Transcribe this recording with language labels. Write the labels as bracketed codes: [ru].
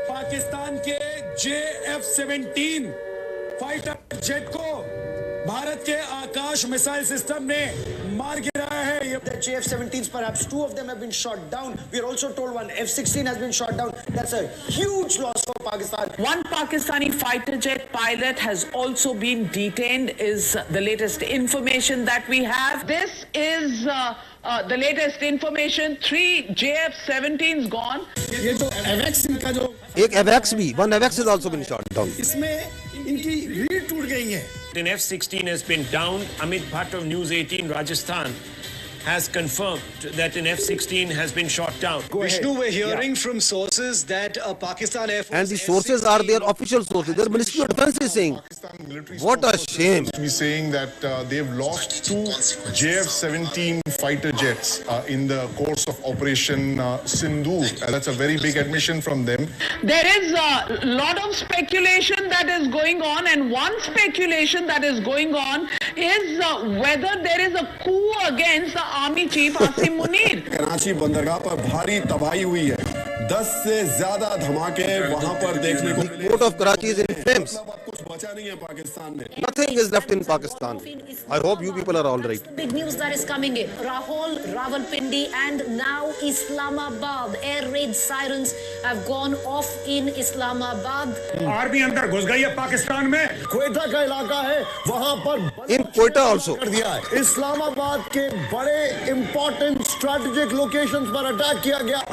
[hi] पाकिस्तान के JF-17 fighter jet को भारत के आकाश मिसाइल सिस्टम ने मार गिराया है. [en] The JF-17s, perhaps two of them have been shot down. We are also told one F-16 has been shot down. That's a huge loss for Pakistan. One Pakistani fighter jet pilot has also been detained, is the latest information that we have. This is the latest information. 3 JF-17s gone. [hi] ये जो AVAX इनका जो एक AVAX भी, [en] one AVAX has also been shot down. [hi] इसमें इनकी रीढ़ टूट गई है. [en] An F-16 has been downed. Amit Bhatt of News 18 Rajasthan has confirmed that an F-16 has been shot down. Vishnu, we're hearing from sources that Pakistan Air Force And the sources are their official sources. Their Ministry of Defense is saying, what a shame. We're saying that they've lost 2 JF-17 fighter jets in the course of Operation Sindoor. That's a very big admission from them. There is a lot of speculation that is going on, and one speculation that is going on is whether there is a coup against the Army Chief Asim Munir. [hi] Karachi बंदरगाह पर भारी तबाही हुई है. 10 से ज्यादा धमाके वहां पर देखने को मिले. [en] The port of Karachi is in flames. [hi] कुछ बचा नहीं है पाकिस्तान में. [en] Nothing is left in Pakistan. I hope you people are all right. Big news that is coming in. Rahul, Rawalpindi and now Islamabad. Air raid sirens have gone off in Islamabad. [hi] Army अंदर घुस गई है पाकिस्तान में. क्वेटा का इलाका है, वहां पर [en] In Quetta also. [hi] कर दिया है. इस्लामाबाद के बड़े [en] important strategic locations [hi] पर अटैक किया गया.